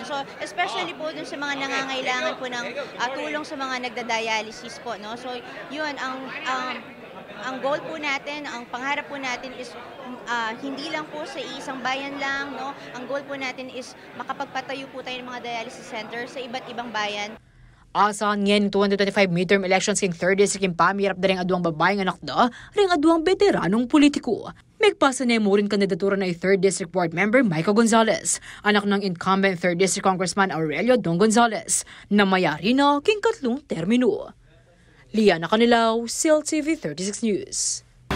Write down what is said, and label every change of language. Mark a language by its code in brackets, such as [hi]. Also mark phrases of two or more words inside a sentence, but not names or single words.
[tl] So, especially po dun sa mga nangangailangan po ng tulong sa mga nagda-dialysis po, no. So, yun, ang goal po natin, ang pangarap po natin is hindi lang po sa isang bayan lang, no? Ang goal po natin is makapagpatayo po tayo ng mga dialysis center sa iba't ibang bayan. [pam] Asa ngayon 2025 [en] midterm elections [pam] king 3rd district king pamirap na rin aduang babaeng anak da, ring aduang veteranong politiko. Megpasa na mo rin kandidatura na 3rd District Board Member Michael Gonzalez, anak ng [en] incumbent 3rd District Congressman [pam] Aurelio Don Gonzalez, na mayari na king 3 termino. Liana Canilaw, CIL TV 36 News.